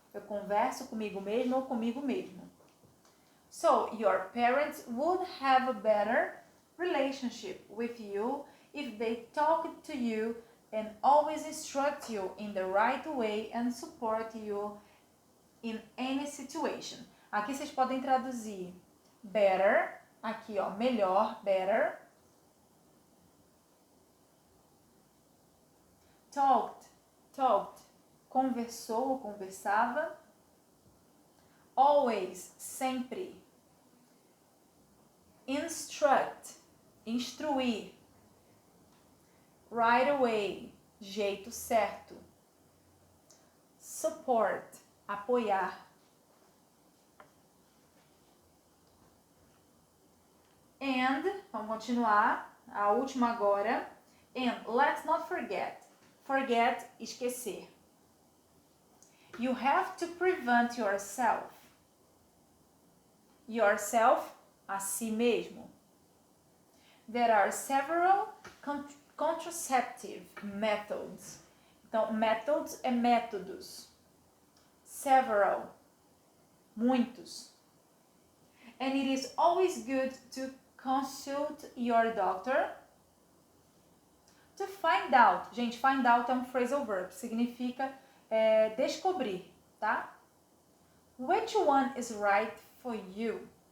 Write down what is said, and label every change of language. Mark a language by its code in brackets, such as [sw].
[pt] Eu converso comigo mesma ou comigo mesmo. [en] So, your parents would have a better relationship with you if they talked to you and always instruct you in the right way and support you in any situation. [pt] Aqui vocês podem traduzir better, aqui ó, melhor, better. Talked, conversou ou conversava. Always, sempre. Instruct, instruir. Right away, jeito certo. Support, apoiar. And, vamos continuar, a última agora. [en] And let's not forget. Forget, esquecer. You have to prevent yourself. yourself, [pt] a si mesmo. [en] There are several contraceptive methods. [pt] Então, methods é métodos. Several, muitos. [en] And it is always good to consult your doctor to find out. [pt] Gente, find out é um phrasal verb, significa descobrir, tá? [en] Which one is right for you?